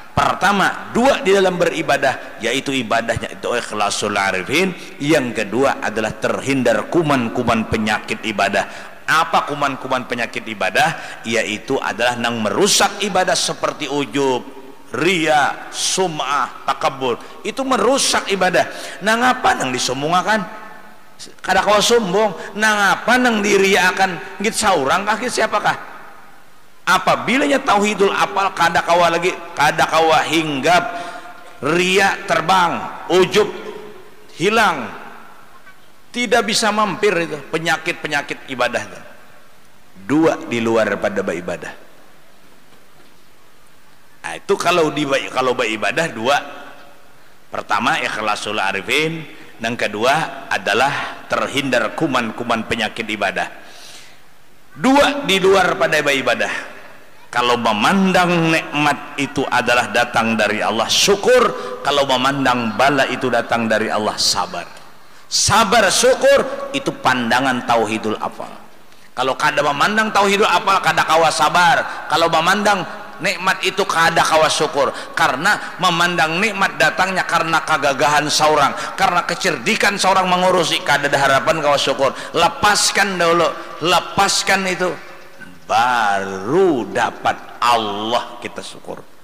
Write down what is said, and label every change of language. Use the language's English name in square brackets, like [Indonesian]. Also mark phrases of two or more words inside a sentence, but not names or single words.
[Indonesian] Pertama, 2 di dalam beribadah, yaitu ibadahnya itu [Arabic] إخلاص العارفين. [Indonesian] Yang kedua adalah terhindar kuman-kuman penyakit ibadah. Apa kuman-kuman penyakit ibadah? Yaitu adalah nang merusak ibadah seperti ujub, ria, sum'ah, takabur. Itu merusak ibadah. [Banjar] Nang apa nang disombongakan? Kada kawa sombong. Nang apa nang diriakan? Ngit saurang kah siapakah? Apabila [Arabic] توحيد الأفعال [Banjar] kada kawa hinggap, [Indonesian] ria terbang, ujub hilang, tidak bisa mampir itu penyakit-penyakit ibadah. 2 di luar pada ibadah. Nah, itu kalau beribadah 2. Pertama [Arabic] إخلاص العارفين, [Indonesian] yang kedua adalah terhindar kuman-kuman penyakit ibadah. 2 di luar pada ibadah. Kalau memandang nikmat itu adalah datang dari Allah, syukur. Kalau memandang bala itu datang dari Allah, sabar. Sabar syukur itu pandangan [Arabic] توحيد الأفعال. [Banjar] Kalau kada memandang [Arabic] توحيد الأفعال, [Banjar] kada kawa sabar. Kalau memandang nikmat itu kada kawa syukur, karena memandang nikmat datangnya karena kegagahan seorang, karena kecerdikan seorang mengurusi, kada ada harapan kawa syukur. [Indonesian] Lepaskan dulu, lepaskan itu, baru dapat Allah kita syukur.